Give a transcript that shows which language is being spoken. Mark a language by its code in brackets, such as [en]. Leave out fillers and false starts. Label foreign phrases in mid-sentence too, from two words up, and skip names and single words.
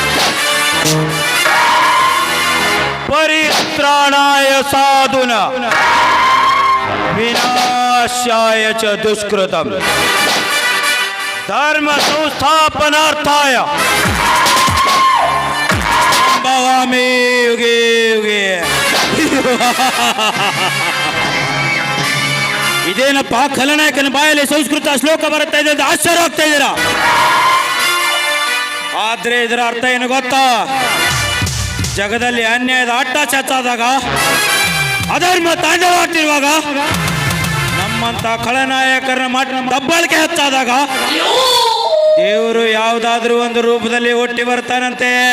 [sa] ಪರಿತ್ರಾಣಾಯ ಸಾಧುನ ವಿನಾಶಾಯ ಚ ದುಷ್ಕೃತಂ ಧರ್ಮ ಸಂಸ್ಥಾಪನಾರ್ಥಾಯ ಸಂಭವಾಮಿ ಯುಗೆ ಯುಗೆ. [kn] ಇದೇನಪ್ಪ ಖಲನಾಯಕನ ಬಾಯಲ್ಲಿ ಸಂಸ್ಕೃತ ಶ್ಲೋಕ ಬರುತ್ತಾ ಇದೆ ಅಂತ ಆಶ್ಚರ್ಯ ಆಗ್ತಾ ಇದ್ದೀರಾ? ಆದ್ರೆ ಇದರ ಅರ್ಥ ಏನು ಗೊತ್ತಾ? ಜಗದಲ್ಲಿ ಅನ್ಯಾಯದ ಆಟ ಚಚ್ಚಾದಾಗ, ಅಧರ್ಮ ತಾಂಡವಾಡ್ತಿರುವಾಗ, ನಮ್ಮಂತ ಖಳನಾಯಕರನ್ನ ದಬ್ಬಾಳಿಕೆ ಹೆಚ್ಚಾದಾಗ ದೇವರು ಯಾವುದಾದ್ರೂ ಒಂದು ರೂಪದಲ್ಲಿ ಹುಟ್ಟಿ ಬರ್ತಾನಂತೆ.